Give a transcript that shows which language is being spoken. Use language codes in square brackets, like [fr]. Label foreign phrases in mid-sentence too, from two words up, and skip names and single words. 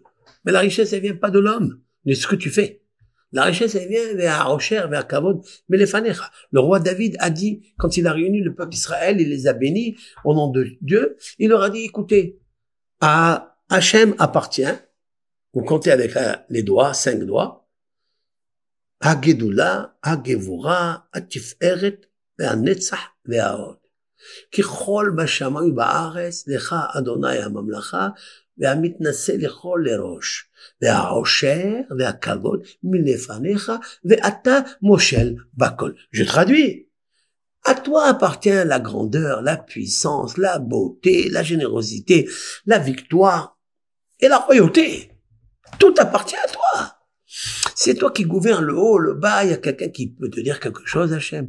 [fr] Mais la richesse, elle vient pas de l'homme, de ce que tu fais. La richesse, elle vient vers Rocher, vers Kavod, mais les Fanecha. Le roi David a dit, quand il a réuni le peuple d'Israël, il les a bénis au nom de Dieu, il leur a dit, écoutez, à Hachem appartient, vous comptez avec les doigts, 5 doigts, [he] הגדולה, הגבורה, התפארת, והנצח, וההוד. ככל בשמיים ובארץ, לך אדוני הממלכה, והמתנשא לכל לראש, והעושר והכבוד מלפניך, ואתה מושל בכל. [fr] Je traduis. À toi appartient la grandeur, la puissance, la beauté, la générosité, la victoire et la royauté. Tout appartient à toi. C'est toi qui gouvernes le haut, le bas. Il y a quelqu'un qui peut te dire quelque chose, Hachem.